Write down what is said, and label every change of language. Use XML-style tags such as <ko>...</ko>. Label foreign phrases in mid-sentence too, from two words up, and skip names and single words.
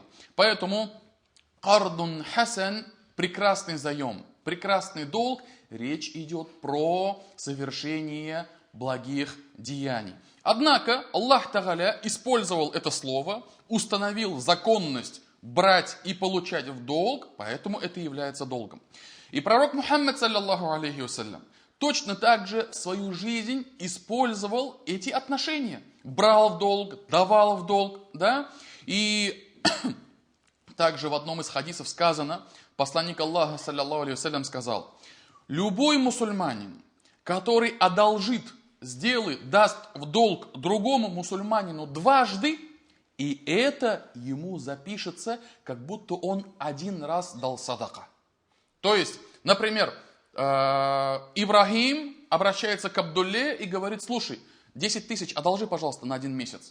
<ru>Поэтому</ru> <ar>قرض حسن,</ar> <ru>прекрасный заем, прекрасный долг, речь идет про совершение благих деяний. Однако</ru> <ar>الله تعالى</ar> <ru>использовал это слово, установил законность брать и получать в долг, поэтому это является долгом. И пророк Мухаммад,</ru> <ar>صلى الله عليه وسلم,</ar> <ru>точно так же в свою жизнь использовал эти отношения. Брал в долг, давал в долг, да? И также в одном из хадисов сказано, посланник Аллаха,</ru> <ar>صلى الله عليه وسلم,</ar> <ru>сказал: любой мусульманин, который одолжит, сделает, даст в долг другому мусульманину дважды, и это ему запишется, как будто он один раз дал садака. То есть, например, Ибрахим обращается к Абдулле и говорит: слушай, 10 тысяч одолжи, пожалуйста, на 1 месяц.</ru>